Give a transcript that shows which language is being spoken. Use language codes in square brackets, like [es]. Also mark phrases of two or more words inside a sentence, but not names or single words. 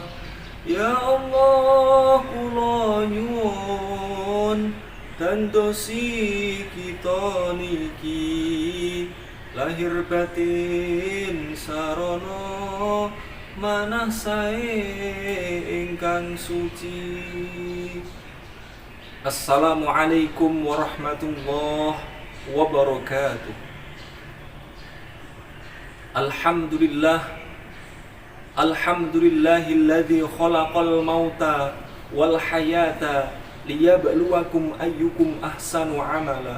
[jv] Ya Allah, kula nyuwun dandosi kita niki lahir batin sarana manah sae ingkang suci. [ar] السلام عليكم ورحمة الله وبركاته. الحمد لله الذي خلق الموت والحياة ليبلوكم أيكم أحسن عملا.